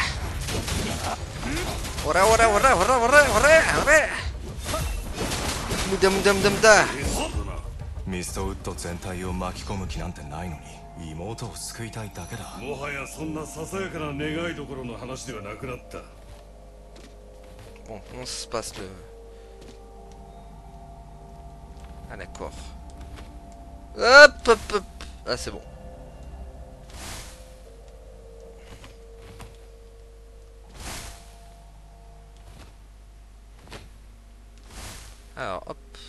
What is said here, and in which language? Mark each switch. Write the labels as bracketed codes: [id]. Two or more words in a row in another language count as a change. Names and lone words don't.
[ja] オラオラオラオラオラオラオラ ora ora ora. 無駄無駄無駄無駄. ミストウッド全体を巻き込む気なんてないのに妹を救いたいだけだ。もはやそんなささやかな願いどころの話ではなくなった。 [fr] Bon, comment ça se passe le... Ah d'accord. Hop hop hop. Ah c'est bon. Alors hop.